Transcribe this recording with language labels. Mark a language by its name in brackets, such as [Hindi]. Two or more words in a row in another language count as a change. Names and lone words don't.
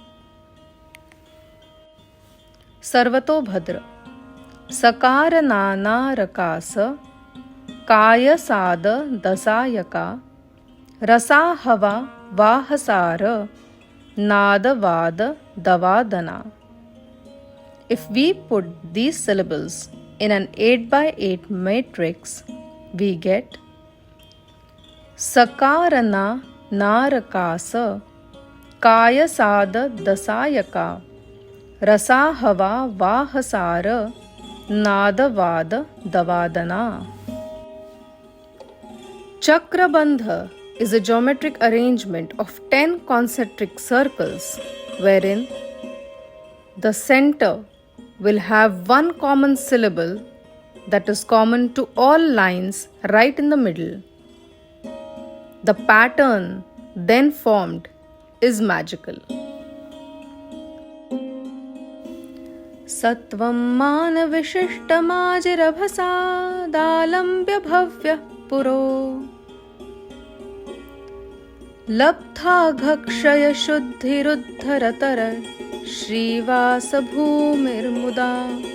[Sanskrit] Sarvatobhadra. सकार नाना रकास काय साद दसायक रस हव वहसार नाद वाद दवादन. [English] If we put these syllables in an 8x8 matrix, we get [Sanskrit] सकारना नारकास काय साद दसायक रसहव वहसार नादवाद दवादन. [English] Chakrabandha is a geometric arrangement of 10 concentric circles wherein the center will have one common syllable that is common to all lines right in the middle. The pattern then formed is magical. [Sanskrit] सत्त्वं मान विशिष्टमजिराभास दलम्ब्य भव्य पुरो लब्ध घक्षय शुद्धिरुद्धरतर श्रीवास भूमिर् मुदा